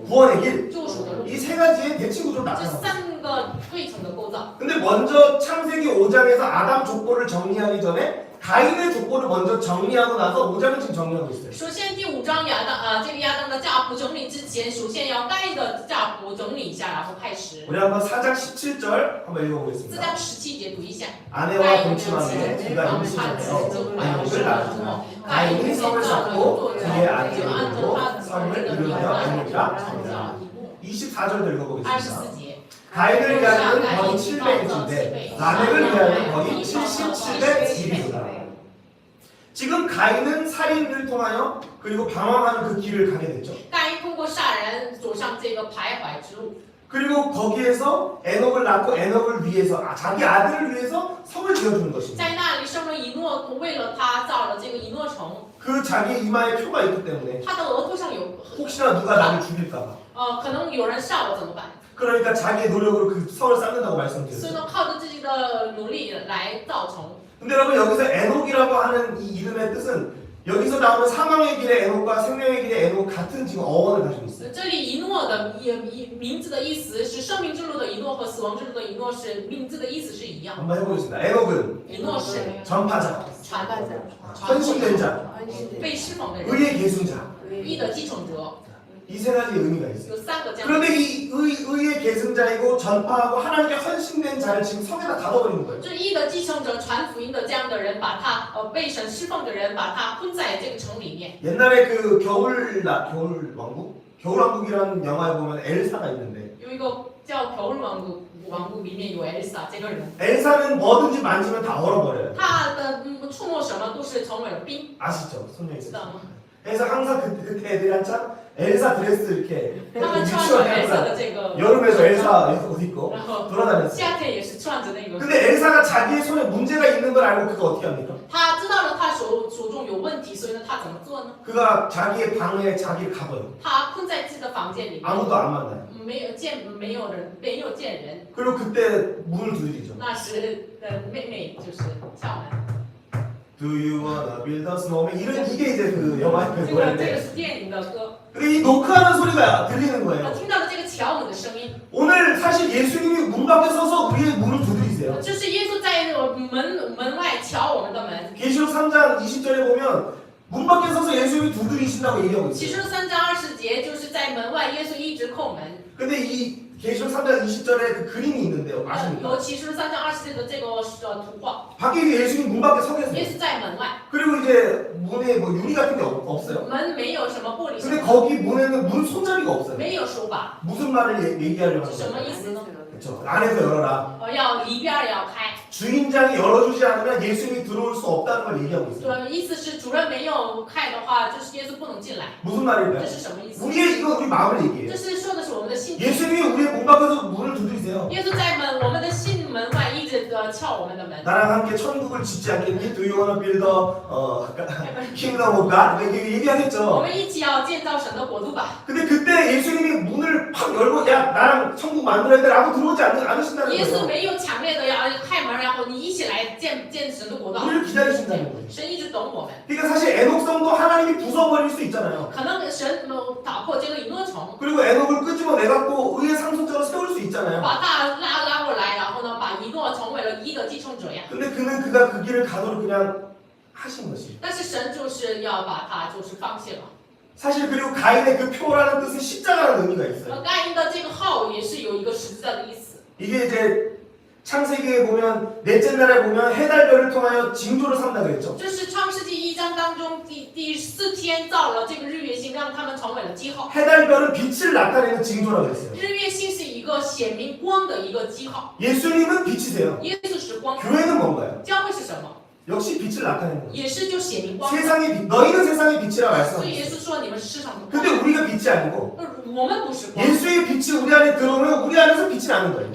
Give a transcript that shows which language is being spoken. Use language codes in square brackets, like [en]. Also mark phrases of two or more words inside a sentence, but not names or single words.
[ko] 구원의 길. [zh] 救赎的路， [ko] 이 세 가지의 대칭 구조를 [zh] 这 [ko] 나타납니다. [zh] 3个对称的构造。 [ko] 근데 먼저 창세기 5장에서 아담 족보를 정리하기 전에 가인의 족보를 먼저 정리하고 나서 5장을 지금 정리하고 있어요. [zh] 首先第5章这个亚当的家谱整理之前，首先要该的家谱整理一下，然后开始。 [ko] 우리 한번 4장 17절 한번 [zh] 4 [ko] 읽어보겠습니다. [zh] 章17节读一下。 [ko] 아내와 동침함에 그가 임신하여 에녹을 낳았고 가인이 성을 쌓고 그의 아들을 이루고 성을 이루며 에녹이라. 24절도 읽어보겠습니다. [zh] 24节。 [ko] 가인을 위하여는 거의 700일인데 라멕을 위하여는 거의 77일이다. 지금 가인은 살인을 통하여 그리고 방황하는 그 길을 가게 됐죠. [zh] 盖因通过杀人走上这个徘徊之路， [ko] 그리고 거기에서 에녹을 낳고 에녹을 위해서 자기 아들을 위해서 성을 지어주는 것입니다. [zh] 在那里生了以诺，为了他造了这个以诺城。 [ko] 그 자기 이마에 표가 있기 때문에 [zh] 他的额头上有， [ko] 혹시나 누가 나를 죽일까봐 [zh] 可能有人杀我怎么办？ [ko] 그러니까 자기의 노력으로 그 성을 쌓는다고 [zh] 所以 [ko] 말씀드렸죠. [zh] 呢，靠着自己的努力来造成。 [ko] 근데 여러분 여기서 에녹이라고 하는 이 이름의 뜻은 여기서 나오는 사망의 길의 에녹과 생명의 길의 에녹 같은 지금 어원을 가지고 있어요. [zh] 这里以诺的名字的意思是生命之路的以诺和死亡之路的以诺是名字的意思是一样。 [ko] 한번 해보겠습니다. 에녹은 [zh] 以诺是 [ko] 전파자, [zh] 传道者、 [ko] 헌신된 자, [zh] 被释放的人、 [ko] 의의 계승자. [zh] 义的继承者， [ko] 이 세 가지 의미가 있어요. [zh] 有3个这样。 [ko] 그런데 이 의의 계승자이고 전파하고 하나님께 헌신된 자를 지금 성에다 가둬버리는 거예요. [zh] 这义的继承者、传福音的这样的人，把他被神释放的人，把他困在这个城里面。 [ko] 옛날에 그 겨울왕국이라는 영화에 보면 엘사가 있는데 [zh] 有一个叫《겨울王国》，里面有 엘사 这个人， [ko] 엘사는 뭐든지 만지면 다 얼어버려요. [zh] 他的触摸什么都是成为了冰， [ko] 아시죠? 손녀 [zh] 知 [ko] 있어요. [zh] 道吗？ [ko] 그래서 항상 그때 애들이 한참 엘사 드레스 이렇게 [zh] 他们穿着 [ko] 유치원에 [zh] 白色 [ko] 항상 [zh] 的这个， [ko] 여름에도 엘사 옷 입고 [zh] 然后 [ko] 돌아다녔어요. [zh] 夏天也是穿着那个。 [ko] 근데 엘사가 자기의 손에 문제가 있는 걸 알고 그가 어떻게 합니까? [zh] 他知道了他手中有问题，所以呢，他怎么做呢？ [ko] 그가 자기의 방에 자기를 가둬요. [zh] 他困在自己的房间里面， [ko] 아무도 안 만나요. [zh] 没有见人。 [ko] 그리고 그때 문을 두드리죠. [zh] 那时的妹妹就是敲门。 [en] Do you wanna build a snowman? [ko] 이게 이제 그 영화의 그 [zh] 这个 [ko] 노래인데 [zh] 是电影的歌， [ko] 근데 이 노크하는 소리가 들리는 [zh] 我 [ko] 거예요. [zh] 听到了这个敲门的声音， [ko] 오늘 사실 예수님이 문 밖에 서서 우리의 문을 두드리세요. [zh] 就是耶稣在门外敲我们的门。 [ko] 계시록 3장 20절에 보면 문 밖에 서서 예수님이 두드리신다고 얘기하고 [zh] 启 [ko] 있어요. [zh] 示录3章20节就是在门外，耶稣一直叩门。 [ko] 근데 이 계시록 3장 20절에 그 그림이 있는데요. 아십니까? [zh] 有启示录3章20节的这个图画， [ko] 밖에 예수님 문 밖에 서 [zh] 耶 [ko] 계세요. [zh] 稣在门外， [ko] 그리고 이제 문에 뭐 유리 같은 게 없어요. [zh] 门没有什么玻璃什 [ko] 근데 [zh] 么， [ko] 거기 문에는 문 손잡이가 없어요. [zh] 没有手把， [ko] 무슨 말을 얘기하려고 [zh] 是什 [ko] 하는 [zh] 么 [ko] 거예요? [zh] 意思呢？ [ko] 그렇죠. 안에서 열어라. [zh] 要里边要开， [ko] 주인장이 열어주지 않으면 예수님이 들어올 수 없다는 걸 얘기하고 있어요. [zh] 意思是主人没有开的话，就是耶稣不能进来， [ko] 무슨 [zh] 这 [ko] 말일까요? [zh] 是什么意思？ [ko] 우리 마음을 [zh] 这 [ko] 얘기해요. [zh] 是说的是我们的心。 [ko] 예수님이 우리의 문 밖에서 문을 두드리세요. [zh] 耶稣在我们的心门外一直敲我们的门。 [ko] 나랑 함께 천국을 짓지 않겠니? [en] Do you wanna build kingdom of God? [ko] 이렇게 [zh] 我 [ko] 얘기하겠죠. [zh] 们一起要建造神的国度吧。 [ko] 근데 그때 예수님이 문을 팍 열고 야 나랑 천국 만들어야 돼 라고 들어오지 않으신다는 [zh] 耶稣 [ko] 거예요. [zh] 没有强烈的要开门，然后你一起来建神的国度。 [ko] 우리를 기다리신다는 거예요. [zh] 神一直等我们。 [ko] 그러니까 사실 에녹성도 하나님이 부숴버릴 수 있잖아요. [zh] 可能神打破这个以诺城， [ko] 그리고 에녹을 끄집어내갖고 의의 상속자로 세울 수 있잖아요. [zh] 把他拉过来，然后呢，把以诺成为了一的继承者呀。 [ko] 근데 그가 그 길을 가도록 그냥 하신 것이. [zh] 但是神就是要把他就是放弃了。 [ko] 사실 그리고 가인의 그 표라는 뜻은 십자가라는 의미가 있어요. [zh] 盖因的这个号也是有一个十字架的意思。 [ko] 이게 이제 창세기에 보면 넷째 날에 보면 해달별을 통하여 징조를 삼다 그랬죠. [zh] 这是创世纪1章当中第4天造了这个日月星，让他们成为了记号。 [ko] 해달별은 빛을 나타내는 징조라고 그랬어요. [zh] 日月星是一个显明光的一个记号， [ko] 예수님은 빛이세요. [zh] 耶稣是光， [ko] 교회는 뭔가요? [zh] 教会是什么？ [ko] 역시 빛을 나타내는 거예요. [zh] 也是就显明光。 [ko] 세상의 빛, 너희는 세상의 빛이라 [zh] 所以耶 [ko] 말씀하셨어요. [zh] 稣说你们是世上的光， [ko] 근데 우리가 빛이 아니고 [zh] 我们不是光。 [ko] 예수의 빛이 우리 안에 들어오면 우리 안에서 빛이 나는 거예요.